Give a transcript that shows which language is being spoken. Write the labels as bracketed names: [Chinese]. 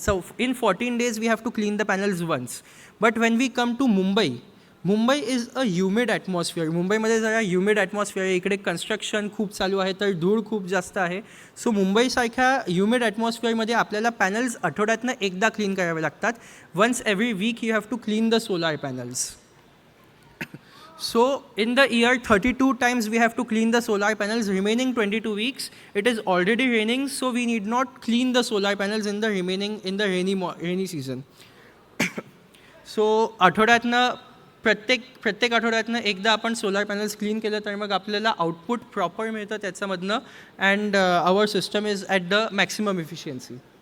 [English] So in 14 days we have to clean the panels once. But when we come to Mumbai is a humid atmosphere. [Marathi] मुंबईमध्ये जरा humid atmosphere आहे, इकडे construction खूप चालू आहे, तर धूळ खूप जास्त आहे. सो मुंबईसारख्या ह्युमिड ॲटमॉस्फिअरमध्ये आपल्याला पॅनल्स आठवड्यातनं एकदा क्लीन करावे लागतात. [English] Once every week you have to clean the solar panels. So in the year 32 times we have to clean the solar panels. Remaining 22 weeks it is already raining, so we need not clean the solar panels in the rainy season. [Marathi] So आठवड्यातनं प्रत्येक आठवड्यातनं एकदा आपण solar panels clean केलं तर मग आपल्याला output proper मिळतं त्याच्यामधनं, [English] And our system is at the maximum efficiency.